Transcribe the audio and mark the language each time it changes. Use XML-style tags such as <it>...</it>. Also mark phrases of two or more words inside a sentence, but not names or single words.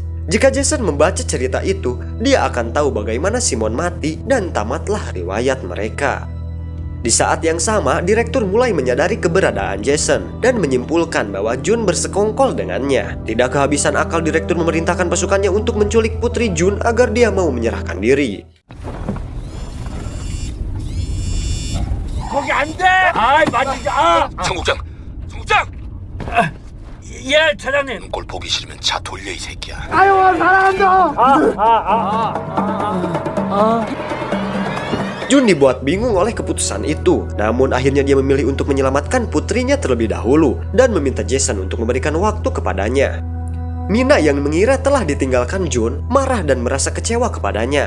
<id>Jika Jason membaca cerita itu, dia akan tahu bagaimana Simon mati dan tamatlah riwayat mereka. Di saat yang sama, direktur mulai menyadari keberadaan Jason dan menyimpulkan bahwa Jun bersekongkol dengannya. Tidak kehabisan akal, direktur memerintahkan pasukannya untuk menculik putri Jun agar dia mau menyerahkan diri.</id> <ko>거기 안 돼! 아이, 맞지가! 청국장! 청국장! 예, 차장님. 꼴 보기 싫으면 차 돌려 이 새끼야. 아유, 사랑한다.</ko> <id>Jun dibuat bingung oleh keputusan itu. Namun akhirnya dia memilih untuk menyelamatkan putrinya terlebih dahulu dan meminta Jason untuk memberikan waktu kepadanya. Mina yang mengira telah ditinggalkan Jun marah dan merasa kecewa kepadanya.</id>